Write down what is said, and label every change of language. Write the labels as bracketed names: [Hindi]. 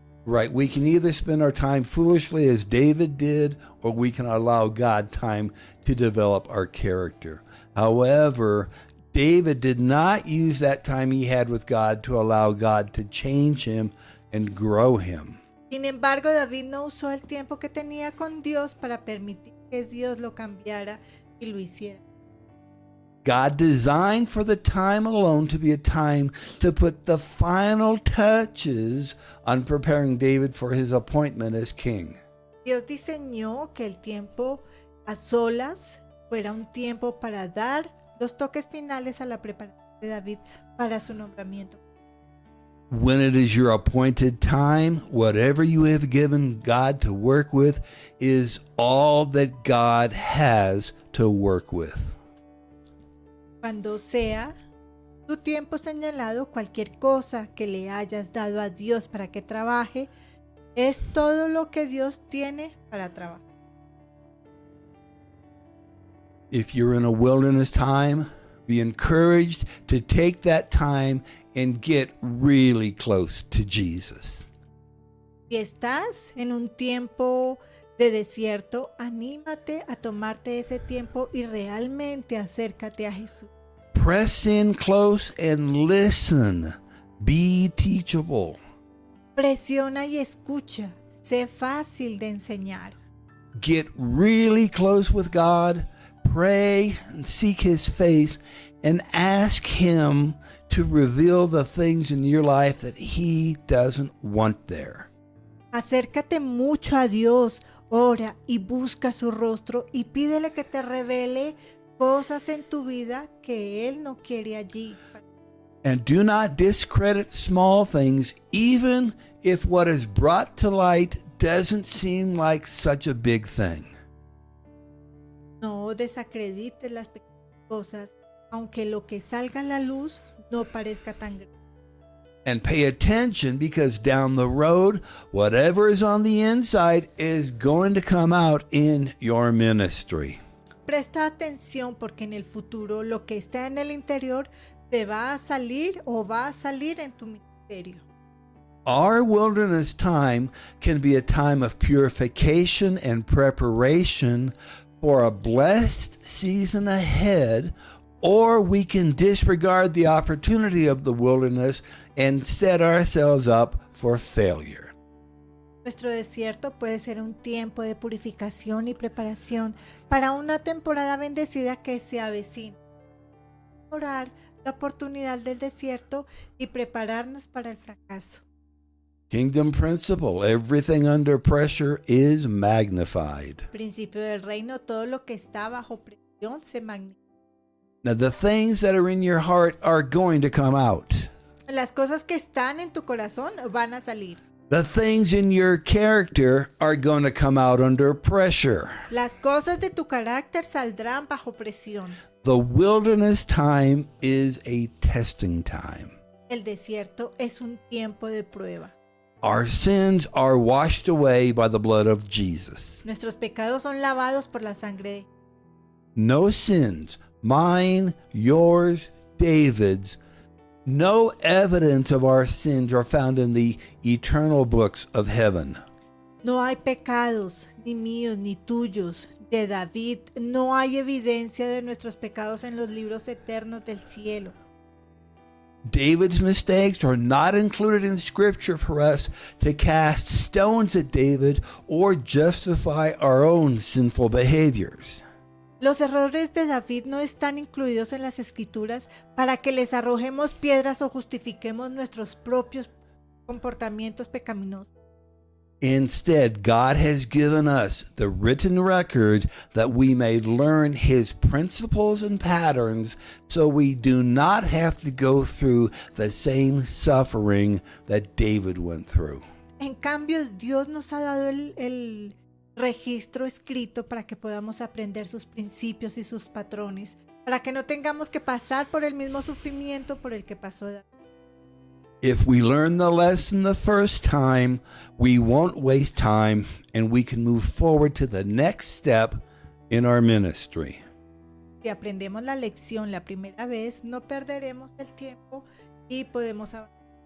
[English] Right, we can either spend our time foolishly as David did, or we can allow God time to develop our character. However, David did not use that time he had with God to allow God to change him and grow him. [Spanish] Sin embargo, David no usó el tiempo que tenía con Dios para permitir que Dios lo cambiara y lo hiciera. [English] God designed for the time alone to be a time to put the final touches on preparing David for his appointment as king. [Spanish] Dios diseñó que el tiempo a solas fuera un tiempo para dar los toques finales a la preparación de David para su nombramiento. [English] When it is your appointed time, whatever you have given God to work with is all that God has to work with. [Spanish] Cuando sea tu tiempo señalado, cualquier cosa que le hayas dado a Dios para que trabaje, es todo lo que Dios tiene para trabajar. [English] If you're in a wilderness time, be encouraged to take that time and get really close to Jesus. [Spanish] Si estás en un tiempo de desierto, anímate a tomarte ese tiempo y realmente acércate a Jesús. [English] Press in close and listen. Be teachable. [Spanish] Presiona y escucha. Sé fácil de enseñar. [English] Get really close with God. Pray and seek His face and ask Him to reveal the things in your life that He doesn't want there. [Spanish] Acércate mucho a Dios. Ora y busca su rostro y pídele que te revele cosas en tu vida que Él no quiere allí. [English] And do not discredit small things, even if what is brought to light doesn't seem like such a big thing. [Spanish] No desacredites las pequeñas cosas, aunque lo que salga a la luz no parezca tan grande. [English] And pay attention, because down the road, whatever is on the inside is going to come out in your ministry. [Spanish] Presta atención porque en el futuro lo que está en el interior te va a salir o va a salir en tu ministerio. [English] Our wilderness time can be a time of purification and preparation for a blessed season ahead, or we can disregard the opportunity of the wilderness and set ourselves up for failure. [Spanish] Nuestro desierto puede ser un tiempo de purificación y preparación para una temporada bendecida que se avecina. Orar la oportunidad del desierto y prepararnos para el fracaso. [English] Kingdom principle, everything under pressure is magnified. [Spanish] Principio del reino, todo lo que está bajo presión se magnifica. [English] Now, the things that are in your heart are going to come out. [Spanish] Las cosas que están en tu corazón van a salir. [English] The things in your character are going to come out under pressure. [Spanish] Las cosas de tu carácter saldrán bajo presión. [English] The wilderness time is a testing time. [Spanish] El desierto es un tiempo de prueba. [English] Our sins are washed away by the blood of Jesus. [Spanish] Nuestros pecados son lavados por la sangre de [English] No sins, mine, yours, David's, no evidence of our sins are found in the eternal books of heaven. [Spanish] No hay pecados, ni míos, ni tuyos. De David, no hay evidencia de nuestros pecados en los libros eternos del cielo. [English] David's mistakes are not included in Scripture for us to cast stones at David or justify our own sinful behaviors. [Spanish] Los errores de David no están incluidos en las escrituras para que les arrojemos piedras o justifiquemos nuestros propios comportamientos pecaminosos. [English] Instead, God has given us the written record that we may learn His principles and patterns so we do not have to go through the same suffering that David went through. [Spanish] En cambio, Dios nos ha dado el registro escrito para que podamos aprender sus principios y sus patrones, para que no tengamos que pasar por el mismo sufrimiento por el que pasó David. [English] If we learn the lesson the first time, we won't waste time and we can move forward to the next step in our ministry. [Spanish] Si aprendemos la lección la primera vez, no perderemos el tiempo y podemos avanzar.